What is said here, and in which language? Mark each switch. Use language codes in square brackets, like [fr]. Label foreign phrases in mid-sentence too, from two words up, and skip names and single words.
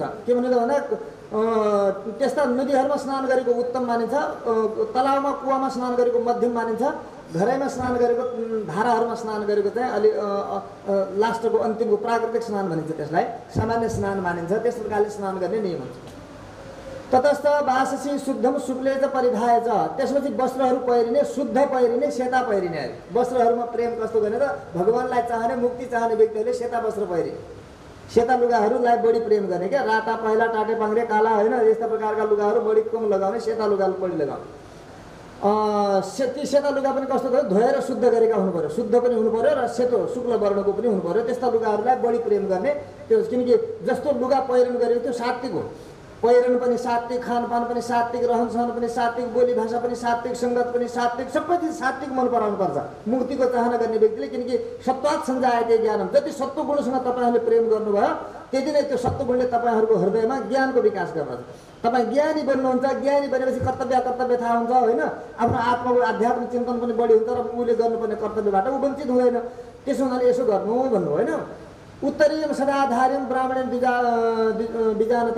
[ne] के भनिन्छ भन्दा त्यस्ता नदीहरूमा स्नान गरेको उत्तम मानिन्छ, तलाउमा कुवामा स्नान गरेको मध्यम मानिन्छ, घरैमा स्नान गरेको धाराहरूमा स्नान गरेको चाहिँ अलि लास्टको अन्तिमको प्राकृतिक स्नान भनिन्छ, त्यसलाई सामान्य स्नान मानिन्छ। त्यस प्रकारले स्नान गर्ने नियम हुन्छ। [sa] ततस्थ वाससी शुद्धम शुक्ले च परिधाय च, [ne] त्यसपछि वस्त्रहरू पहिरिने, शुद्ध पहिरिने, सेता पहिरिने। वस्त्रहरूमा प्रेम कस्तो गर्ने त भगवानलाई चाहने, मुक्ति चाहने व्यक्तिहरूले सेता वस्त्र पहिरिने, सेता लुगाहरूलाई बढी प्रेम गर्ने क्या। राता पहेँला टाटे पाङ्ग्रे काला होइन, यस्ता प्रकारका लुगाहरू बढी कम लगाउने, सेता लुगा बढी लगाउने। ती सेता लुगा पनि कस्तो थियो, धोएर शुद्ध गरेका हुनु पर्यो, शुद्ध पनि हुनु पर्यो र सेतो शुक्ल वर्णको पनि हुनु पर्यो। त्यस्ता लुगाहरूलाई बढी प्रेम गर्ने त्यो, किनकि जस्तो लुगा पहिरन गरेको त्यो सात्विक हो, पहिरन पनि सात्विक, खानपान पनि सात्विक, रहनसहन पनि सात्विक, बोली भाषा पनि सात्विक, सङ्गत पनि सात्विक, सबै चिज सात्विक मन पराउनु पर्छ मुक्तिको चाहना गर्ने व्यक्तिले। [sa] किनकि सत्वात् सञ्जायते ज्ञानम, [ne] जति सत्व गुणसँग तपाईँहरूले प्रेम गर्नुभयो त्यति नै त्यो सत्व गुणले तपाईँहरूको हृदयमा ज्ञानको विकास गर्दछ। तपाईँ ज्ञानी बन्नुहुन्छ, ज्ञानी बनेपछि कर्तव्य थाहा हुन्छ होइन, आफ्नो आत्माको आध्यात्मिक चिन्तन पनि बढी हुन्छ र उसले गर्नुपर्ने कर्तव्यबाट ऊ वञ्चित हुँदैन। त्यसो हुनाले यसो गर्नु भन्नु होइन। [sa] उत्तरीयम सदाधार्यम ब्राह्मण बिजानता।